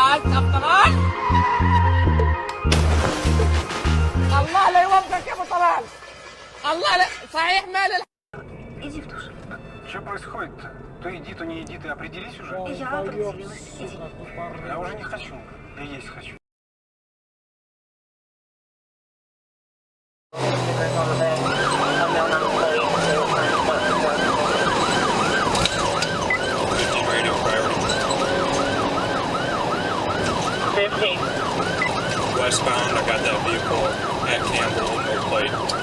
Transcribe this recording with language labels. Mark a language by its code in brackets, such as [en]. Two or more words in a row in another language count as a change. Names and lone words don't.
[ar] طلال الله لا يوفقك يا ابو طلال الله لا صحيح مال [ru] Иди в душ. Что происходит-то? То иди, то не иди, ты определись уже? Я определилась. Иди. Я уже не хочу, я есть хочу. [en] Radio priority. 15. Westbound, I got that vehicle at Campbell, no plate.